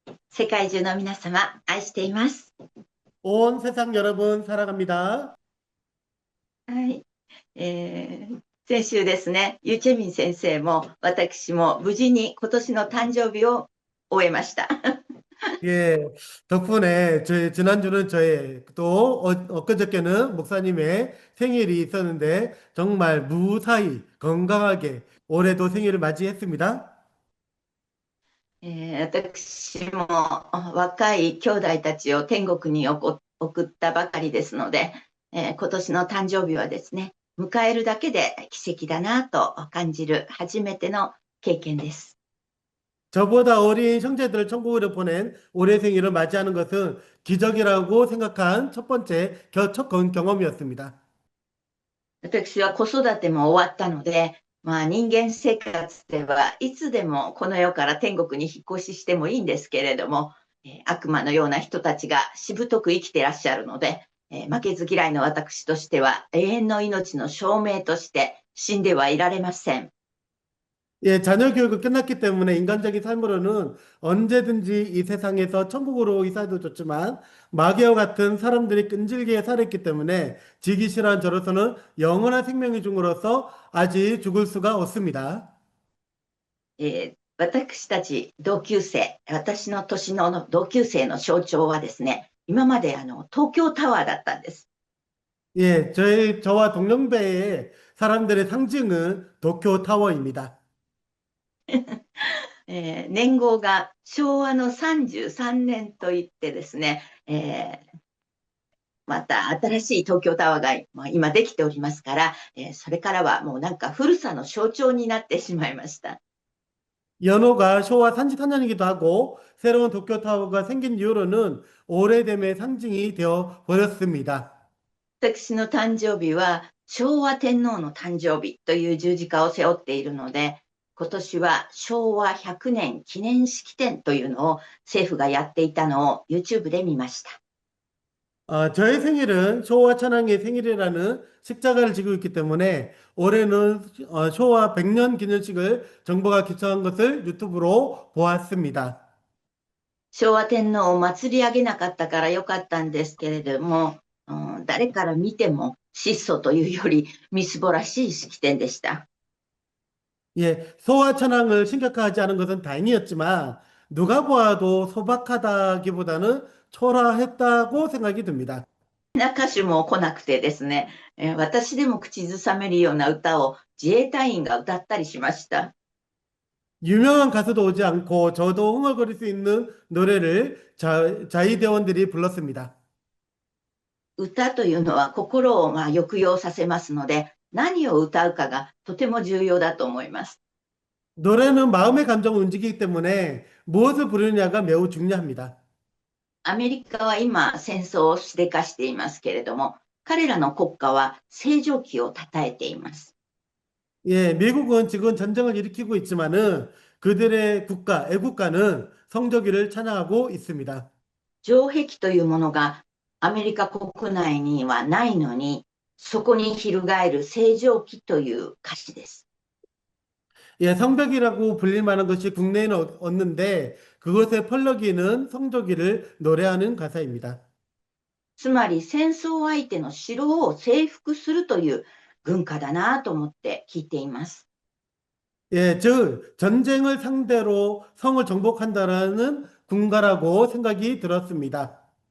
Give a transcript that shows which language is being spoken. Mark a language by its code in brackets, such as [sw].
[ja] 世界中の皆様、愛しています。 [ko] 온 세상 여러분 사랑합니다. [ja] はい。先週ですね、ユチェミン先生も私も無事に今年の誕生日を終えました。 [ko] 예, 덕분에 지난주는 저의 또 엊그저께는 목사님의 생일이 있었는데 정말 무사히 건강하게 올해도 생일을 맞이했습니다. [ja] 私も若い兄弟たちを天国に送ったばかりですので、今年の誕生日はですね、迎えるだけで奇跡だなと感じる初めての経験です。 [ko] 저보다 어린 형제들을 천국으로 보낸 올해 생일을 맞이하는 것은 기적이라고 생각한 첫 번째 경험이었습니다. [ja] 私は子育ても終わったので、人間生活ではいつでもこの世から天国に引っ越ししてもいいんですけれども、悪魔のような人たちがしぶとく生きてらっしゃるので、負けず嫌いの私としては永遠の命の証明として死んではいられません。 [ko] 예, 자녀 교육은 끝났기 때문에 인간적인 삶으로는 언제든지 이 세상에서 천국으로 이사도 좋지만 마귀와 같은 사람들이 끈질기게 살았기 때문에 지기 싫어한 저로서는 영원한 생명이 중으로서 아직 죽을 수가 없습니다. [ja] 私たち同級生、私の年の同級生の象徴はですね、今まで東京タワーだったんです。 [ko] 예, 저와 동년배의 사람들의 상징은 도쿄 타워입니다. [ja] 年号が昭和の33年といってですね、また新しい東京タワーが、今できておりますから、それからはもうなんか古さの象徴になってしまいました。 [ko] 연호가 쇼와 34년이기도 하고 새로운 도쿄 타워가 생긴 이후로는 오래됨의 상징이 되어 버렸습니다. [ja] 私の誕生日は昭和天皇の誕生日という十字架を背負っているので、今年は昭和100年記念式典というのを政府がやっていたのを YouTube で見ました。 [ko] 저의 생일은 쇼와 천황의 생일이라는 십자가를 지고 있기 때문에 올해는 쇼와 100년 기념식을 정부가 개최한 것을 유튜브로 보았습니다. [ja] 昭和天皇を祭り上げなかったからよかったんですけれども、誰から見ても質素というよりみすぼらしい式典でした。 [ko] 예, 소와 천황을 심각하지 않은 것은 다행이었지만 누가 보아도 소박하다기보다는 초라했다고 생각이 듭니다. [ja] な歌手も来なくてですね、私でも口ずさめるような歌を自衛隊員が歌ったりしました。 [ko] 유명한 가수도 오지 않고 저도 흥얼거릴 수 있는 노래를 자위대원들이 불렀습니다. [ja] 歌というのは心を抑揚させますので、何を歌うかがとても重要だと思います。 [ko] 노래는 마음의 감정을 움직이기 때문에 무엇을 부르느냐가 매우 중요합니다. [ja] アメリカは今戦争をしでかしていますけれども、彼らの国歌は星条旗を称えています。 [ko] 예, 미국은 지금 전쟁을 일으키고 있지만은 그들의 국가, 애국가는 성조기를 찬양하고 있습니다. [ja] 城壁というものがアメリカ国内にはないのに、そこに翻る星条旗という歌詞です。 [ko] 예, 성벽이라고 불릴 만한 것이 국내에는 없는데 그것의 펄럭이는 성조기를 노래하는 가사입니다. [ja] つまり戦争相手の城を征服するという軍歌だなと思って聞いています。 [ko] 예, 즉 전쟁을 상대로 성을 정복한다라는 군가라고 생각이 들었습니다.